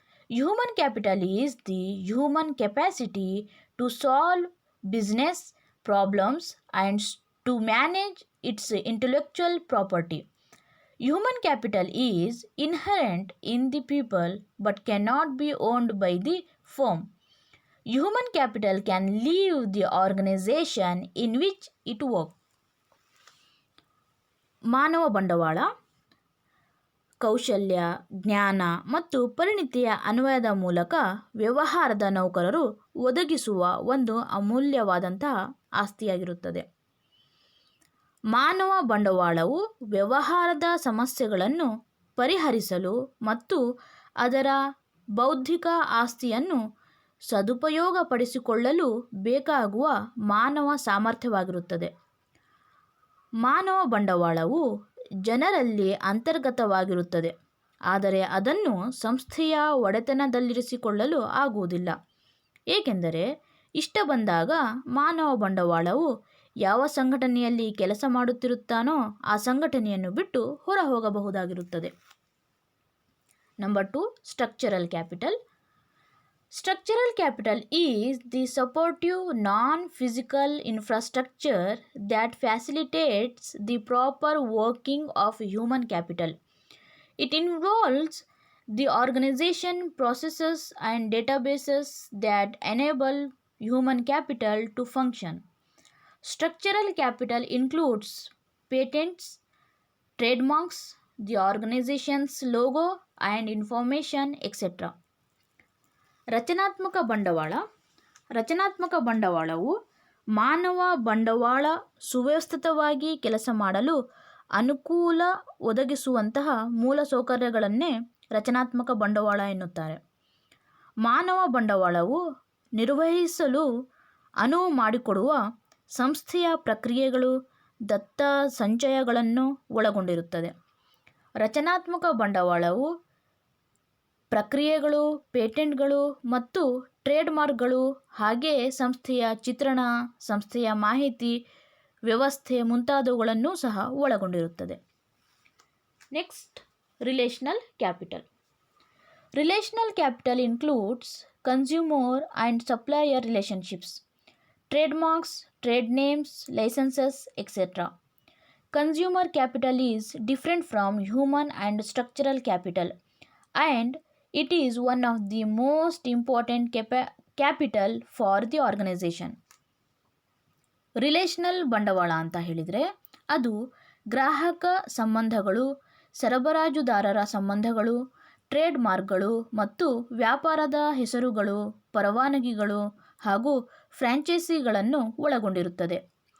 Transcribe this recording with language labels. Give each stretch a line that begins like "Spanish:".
English: Human capital is the human capacity to solve business problems and to manage its intellectual property. Human capital is inherent in the people but cannot be owned by the firm. Human capital can leave the organization in which it works.
Kannada: ಮಾನವ ಬಂಡವಾಳ ಕೌಶಲ್ಯ, ಜ್ಞಾನ ಮತ್ತು ಪರಿಣಿತಿಯ ಅನ್ವಯದ ಮೂಲಕ ವ್ಯವಹಾರದ ನೌಕರರು ಒದಗಿಸುವ ಒಂದು ಅಮೂಲ್ಯವಾದಂತಹ ಆಸ್ತಿಯಾಗಿರುತ್ತದೆ. ಮಾನವ ಬಂಡವಾಳವು ವ್ಯವಹಾರದ ಸಮಸ್ಯೆಗಳನ್ನು ಪರಿಹರಿಸಲು ಮತ್ತು ಅದರ ಬೌದ್ಧಿಕ ಆಸ್ತಿಯನ್ನು ಸದುಪಯೋಗಪಡಿಸಿಕೊಳ್ಳಲು ಬೇಕಾಗುವ ಮಾನವ ಸಾಮರ್ಥ್ಯವಾಗಿರುತ್ತದೆ. ಮಾನವ ಬಂಡವಾಳವು ಜನರಲ್ಲಿ ಅಂತರ್ಗತವಾಗಿರುತ್ತದೆ, ಆದರೆ ಅದನ್ನು ಸಂಸ್ಥೆಯ ಒಡೆತನದಲ್ಲಿರಿಸಿಕೊಳ್ಳಲು ಆಗುವುದಿಲ್ಲ. ಏಕೆಂದರೆ ಇಷ್ಟ ಬಂದಾಗ ಮಾನವ ಬಂಡವಾಳವು ಯಾವ ಸಂಘಟನೆಯಲ್ಲಿ ಕೆಲಸ ಮಾಡುತ್ತಿರುತ್ತಾನೋ ಆ ಸಂಘಟನೆಯನ್ನು ಬಿಟ್ಟು ಹೊರ ಹೋಗಬಹುದಾಗಿರುತ್ತದೆ.
English: Number 2, structural capital. Structural capital is the supportive non-physical infrastructure that facilitates the proper working of human capital. It involves the organization, processes, and databases that enable human capital to function. Structural capital includes patents, trademarks, the organization's logo, and information, etc.
Kannada: ರಚನಾತ್ಮಕ ಬಂಡವಾಳ. ರಚನಾತ್ಮಕ ಬಂಡವಾಳವು ಮಾನವ ಬಂಡವಾಳ ಸುವ್ಯವಸ್ಥಿತವಾಗಿ ಕೆಲಸ ಮಾಡಲು ಅನುಕೂಲ ಒದಗಿಸುವಂತಹ ಮೂಲಸೌಕರ್ಯಗಳನ್ನೇ ರಚನಾತ್ಮಕ ಬಂಡವಾಳ ಎನ್ನುತ್ತಾರೆ. ಮಾನವ ಬಂಡವಾಳವು ನಿರ್ವಹಿಸಲು ಅನುವು ಮಾಡಿಕೊಡುವ ಸಂಸ್ಥೆಯ ಪ್ರಕ್ರಿಯೆಗಳು, ದತ್ತ ಸಂಚಯಗಳನ್ನು ಒಳಗೊಂಡಿರುತ್ತದೆ. ರಚನಾತ್ಮಕ ಬಂಡವಾಳವು ಪ್ರಕ್ರಿಯೆಗಳು, ಪೇಟೆಂಟ್ಗಳು ಮತ್ತು ಟ್ರೇಡ್ಮಾರ್ಕ್ಗಳು, ಹಾಗೆಯೇ ಸಂಸ್ಥೆಯ ಚಿತ್ರಣ, ಸಂಸ್ಥೆಯ ಮಾಹಿತಿ ವ್ಯವಸ್ಥೆ ಮುಂತಾದವುಗಳನ್ನು ಸಹ ಒಳಗೊಂಡಿರುತ್ತದೆ.
English: Next, relational capital. Relational capital includes consumer and supplier relationships, trademarks, trade names, licenses, etc. Consumer capital is different from human and structural capital, and it is one of the most important capital for the organization.
Kannada: Relational ಬಂಡವಾಳ ಅಂತ ಹೇಳಿದರೆ ಅದು ಗ್ರಾಹಕ ಸಂಬಂಧಗಳು, ಸರಬರಾಜುದಾರರ ಸಂಬಂಧಗಳು, trade ಮಾರ್ಕ್ಗಳು ಮತ್ತು ವ್ಯಾಪಾರದ ಹೆಸರುಗಳು, ಪರವಾನಗಿಗಳು ಹಾಗೂ ಫ್ರಾಂಚೈಸಿಗಳನ್ನು ಒಳಗೊಂಡಿರುತ್ತದೆ.